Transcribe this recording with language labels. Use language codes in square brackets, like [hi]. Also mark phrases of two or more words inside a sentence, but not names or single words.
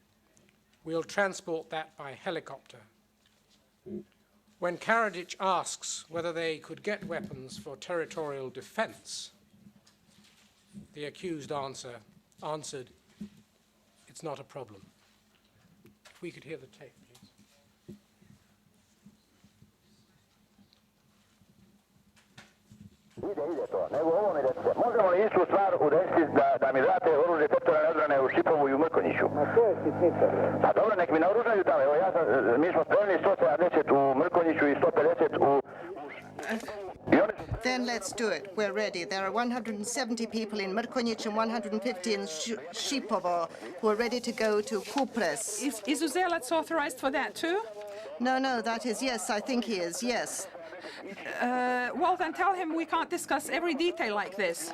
[en] We'll transport that by helicopter. When Karadzic asks whether they could get weapons for territorial defense, the accused answered, it's not a problem. If we could hear the tape, please. [sr] Ide to, nego ovo mi recite, možemo li istu stvar udesiti da mi date oružje teritorijalne odbrane u Šipovu i u Mrkonjiću? A to je sitnica. Pa dobro, nek mi naoružaju tamo, evo mi smo spremni 170 u Mrkonjiću i 150 u... [en] Then let's do it. We're ready. There are 170 people in Mrkonjić and 150 in Šipovo who are ready to go to Kupres. Is Uzelac authorized for that too? No, that is yes. I think he is, yes. Well, then tell him we can't discuss every detail like this.